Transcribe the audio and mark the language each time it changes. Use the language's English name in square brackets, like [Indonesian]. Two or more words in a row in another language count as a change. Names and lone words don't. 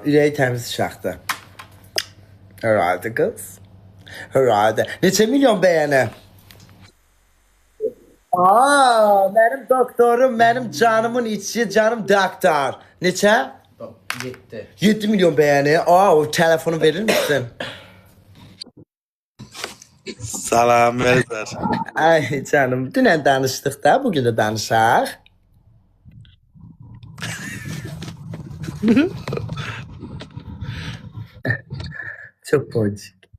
[Azerbaijani] Ürəyi təmiz uşaqdır. [Turkish] Herhalde kız. [Azerbaijani] Herhalde. Neçə milyon beğeni? [Turkish] Benim doktorum, benim canımın içi, canım doktor. [Azerbaijani] Neçə? [Turkish] Gitti. 7 milyon beğeni. O telefonu verir misin? [Azerbaijani] Salam, Melzer. Ay canım, dünən danışdıq da, bugün de danışaq. [Turkish] Çok boncuk.